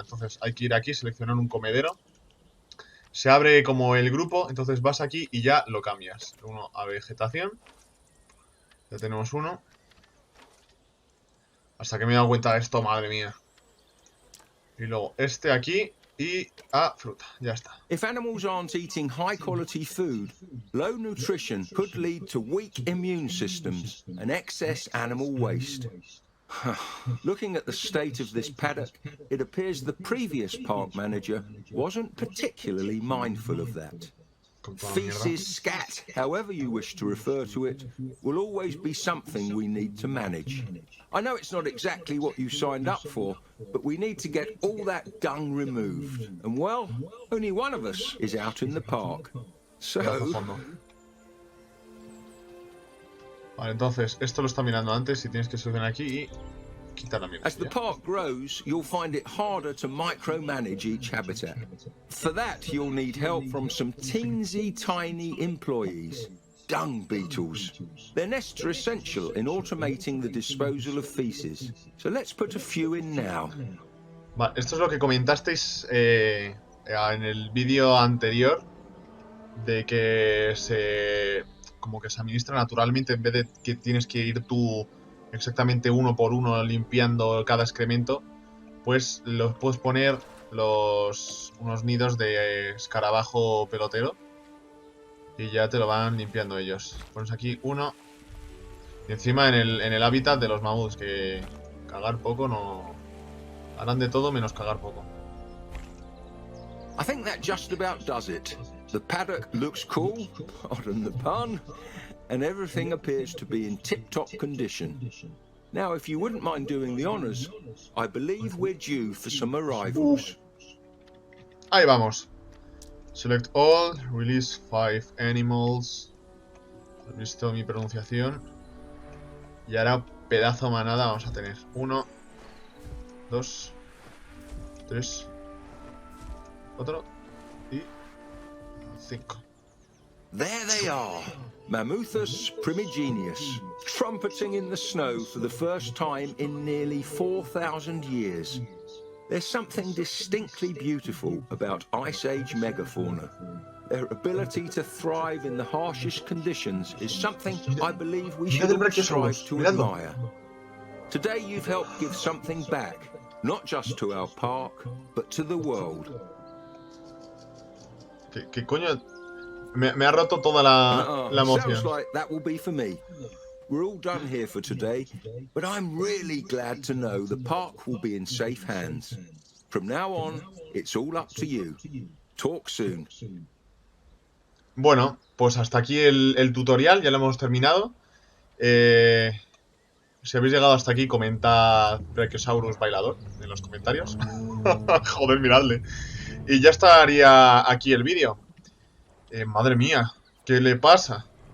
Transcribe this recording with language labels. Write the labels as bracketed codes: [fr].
[es] Entonces hay que ir aquí, seleccionar un comedero. Se abre como el grupo, entonces vas aquí y ya lo cambias. Uno a vegetación. Ya tenemos uno. Hasta que me he dado cuenta de esto, madre mía. Y luego este aquí y a fruta. Ya está. [en] If animals aren't eating high quality food, low nutrition could lead to weak immune systems and excess animal waste. Looking at the state of this paddock, it appears the previous park manager wasn't particularly mindful of that. [es] Con toda la mierda. [en] Feces, scat, however you wish to refer to it, will always be something we need to manage. I know it's not exactly what you signed up for, but we need to get all that dung removed. And well, only one of us is out in the park. So... [es] Vale, entonces, esto lo está mirando antes y tienes que seleccionar aquí y quitar la mierda. [en] As the park grows, you'll find it harder to micromanage each habitat. For that, you'll need help from some teensy tiny employees. Dung beetles. Their nests are essential in automating the disposal of feces. So let's put a few in now. [es] Vale, esto es lo que comentasteis en el vídeo anterior, de que como que se administra naturalmente en vez de que tienes que ir tú exactamente uno por uno limpiando cada excremento. Pues los puedes poner unos nidos de escarabajo pelotero y ya te lo van limpiando ellos. Pones aquí uno Y encima en el hábitat de los mamuts, que cagar poco no... Harán de todo menos cagar poco. [en] I think that just about does it. The paddock looks cool, pardon the pun, and everything appears to be in tip-top condition. Now, if you wouldn't mind doing the honors, I believe we're due for some arrivals. [es] Ahí vamos. [en] Select all, release 5 animals. [es] ¿Has visto mi pronunciación? Y ahora pedazo manada vamos a tener. 1, 2, 3, otro y 5. [en] There they are, Mammuthus primigenius, trumpeting in the snow for the first time in nearly 4,000 years. There's something distinctly beautiful about Ice Age megafauna. Their ability to thrive in the harshest conditions is something I believe we should all strive to admire. Today you've helped give something back, not just to our park, but to the world. [es] ¿Qué coño? Me ha roto toda la emoción. [en] Sounds like that will be for me. We're all done here for today, but I'm really glad to know the park will be in safe hands. From now on, it's all up to you. Talk soon. [es] Bueno, pues hasta aquí el tutorial, ya lo hemos terminado. Si habéis llegado hasta aquí, comentad Brachiosaurus bailador en los comentarios. Joder, miradle. Y ya estaría aquí el vídeo. Madre mía, ¿qué le pasa?